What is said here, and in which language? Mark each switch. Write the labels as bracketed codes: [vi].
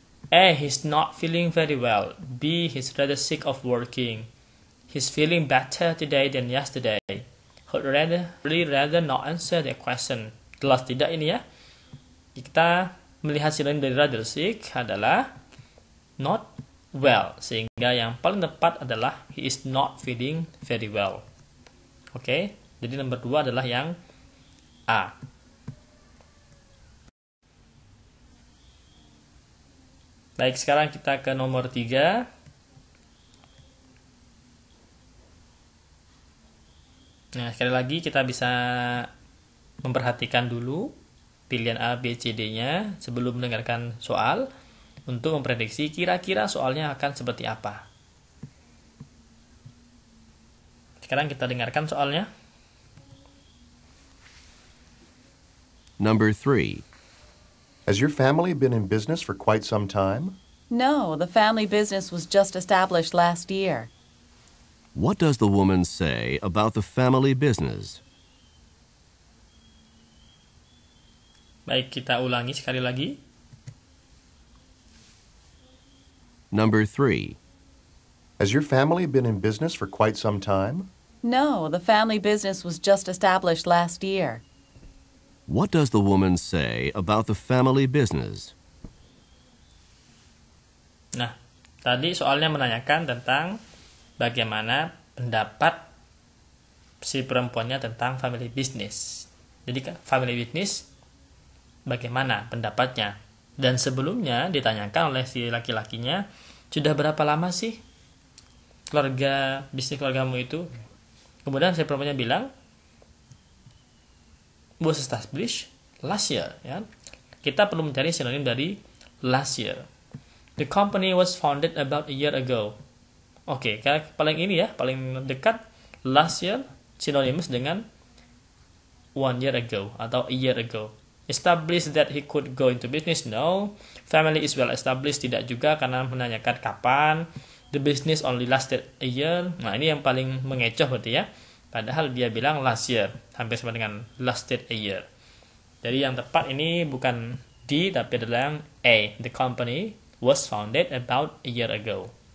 [en] A, he's not feeling very well. B, he's rather sick of working. He's feeling better today than yesterday. He'd rather not answer that question. [id] Jelas tidak ini ya? Kita melihat sinonim dari rather sick adalah not well. Sehingga yang paling tepat adalah [en] he is not feeling very well. Oke? [id] Jadi nomor 2 adalah yang A. Baik, sekarang kita ke nomor 3. Nah, sekali lagi kita bisa memperhatikan dulu pilihan A, B, C, D-nya sebelum mendengarkan soal untuk memprediksi kira-kira soalnya akan seperti apa. Sekarang kita dengarkan soalnya. [en] Number 3. Has your family been in business for quite some time? No, the family business was just established last year. What does the woman say about the family business? [id] Baik, kita ulangi sekali lagi. [en] Number 3. Has your family been in business for quite some time? No, the family business was just established last year. What does the woman say about the family business? [id] Nah, tadi soalnya menanyakan tentang bagaimana pendapat si perempuannya tentang [en] family business. [id] Jadi family business bagaimana pendapatnya. Dan sebelumnya ditanyakan oleh si laki-lakinya, sudah berapa lama sih bisnis keluargamu itu? Kemudian si perempuannya bilang, [en] was established last year. [id] Ya. Kita perlu mencari sinonim dari [en] last year. The company was founded about a year ago. Oke, [id] paling dekat [en] last year synonymous dengan 1 year ago atau a year ago. Established that he could go into business, no. Family is well established, [id] tidak juga, karena menanyakan kapan. [en] The business only lasted a year. [id] Nah, ini yang paling mengecoh berarti ya. Padahal dia bilang last year, hampir sama dengan [en] lasted a year. [id] Jadi yang tepat ini bukan D, tapi adalah yang A. [en] The company was founded about a year ago.